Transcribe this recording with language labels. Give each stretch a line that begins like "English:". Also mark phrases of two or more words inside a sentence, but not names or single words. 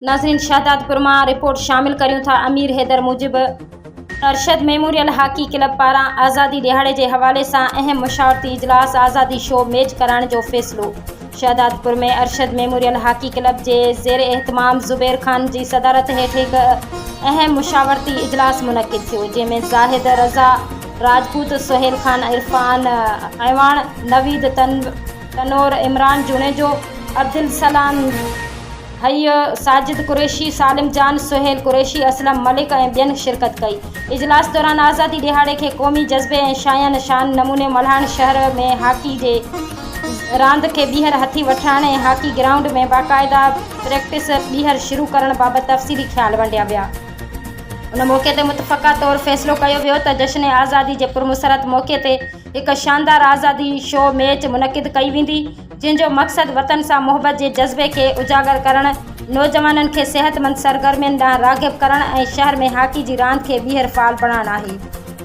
Sindhi: नाज़रीन, शहदादपुर में रिपोर्ट शामिल करियूं था। अमीर हैदर मूजिब अरशद मेमोरियल हॉकी क्लब पारां आज़ादी दिहाड़े के हवाले से अहम मुशावरती इजलास आज़ादी शो मैच कराने जो फैसलो। शहदादपुर में अरशद मेमोरियल हॉकी क्लब के ज़ेर एहतमाम ज़ुबैर खान की सदारत हेठ एक अहम मुशावरती इजलास मुनक़िद थो, जैमें ज़ाहिद रज़ा राजपूत, सोहेल खान, इरफान ऐवान, नवीद तनोर, इमरान जुनेजो, अब्दुल सलाम हय, साजिद कुरैशी, सालिम जान, सोहेल कुरैशी, असलम मलिक और बेन शिरकत कई। इजलास दौरान आज़ादी दिहाड़े के कौमी जज्बे और शायान शान नमूने मल्हान शहर में हॉकी के रांद के बीहर हथी वठाण और हॉकी ग्राउंड में बाकायदा प्रैक्टिस बीहर शुरू करण बाबत तफ़सीली ख्याल वंडिया विया। उन मौके ते मुतफ़क़ा तौर फैसलो कयो वियो त जश्न आज़ादी के पुरमसरत मौके ते एक शानदार आज़ादी शो मैच मुनक़िद कई वेंदी, जिनजो मक़सद वतन से मोहब्बत के जज्बे के उजागर करण, नौजवानन के सेहतमंद सरगर्मियन ॾांहुं राग़िब करण और शहर में हॉकी की रांद के बीहर फ़ाल बणाइण आहे।